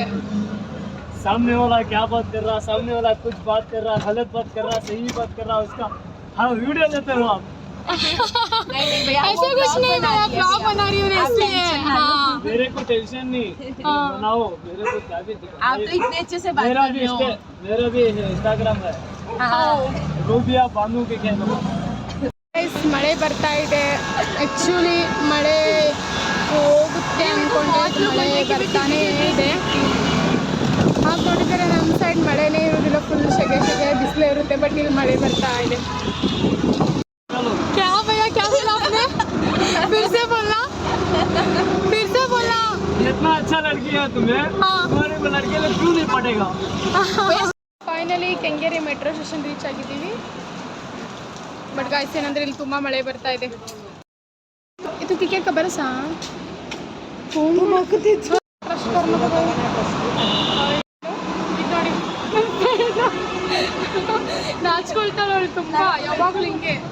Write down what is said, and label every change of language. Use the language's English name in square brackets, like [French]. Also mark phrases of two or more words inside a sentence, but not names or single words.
[Hindi] सामने वाला क्या बात कर रहा, सामने वाला कुछ बात कर रहा, गलत बात कर रहा, सही बात कर रहा, उसका हाँ वीडियो लेते हो आप. ऐसा कुछ नहीं, मैं ब्लॉग बना रही हूँ इसलिए. हाँ मेरे को टेंशन नहीं, बनाओ. मेरे को क्या भी आप तो इतने अच्छे से बात कर रहे हो. मेरा भी इंस्टाग्राम है. ರೂಬಿಯಾ ಬಾನು के क्या [Kannada] ಮಳೆ ಬರ್ತಾ ಇದೆ. ಆ್ಯಕ್ಚುಲಿ ಮಳೆ ಹೋಗುತ್ತೆ ಅಂದ್ಕೊಂಡೆ, ಮಳೆ ಬರ್ತಾನೇ ಇದೆ. ಹಾಗೆ ನೋಡಿದರೆ ನಮ್ಮ ಸೈಡ್ ಮಳೆನೇ ಇರೋದಿಲ್ಲ, ಫುಲ್ ಸೆಗೆ ಬಿಸಿಲೇ ಇರುತ್ತೆ. ಬಟ್ ಇಲ್ಲಿ ಮಳೆ ಬರ್ತಾ ಇದೆ. [Hindi] क्या भैया, क्या बोला आपने? फिर से बोलना. इतना अच्छा लड़की है तुम्हें, तुम्हारे को लड़के लोग क्यों नहीं पटेगा. [Kannada] ಫೈನಲಿ ಕೆಂಗೇರಿ ಮೆಟ್ರೋ ಸ್ಟೇಷನ್ ರೀಚ್ ಆಗಿದ್ದೀವಿ. [English] but guys [Kannada] ಏನಂದರೆ ಇಲ್ಲಿ ತುಂಬ ಮಳೆ ಬರ್ತಾ ಇದೆ. ಇದು ಟಿಕೆಟ್ [Hindi] का बरसा [Kannada] ನಾಚ್ಕೊಳ್ತಾಳೆ ಅವಳು ತುಂಬ, ಯಾವಾಗಲೂ ಹಿಂಗೆ.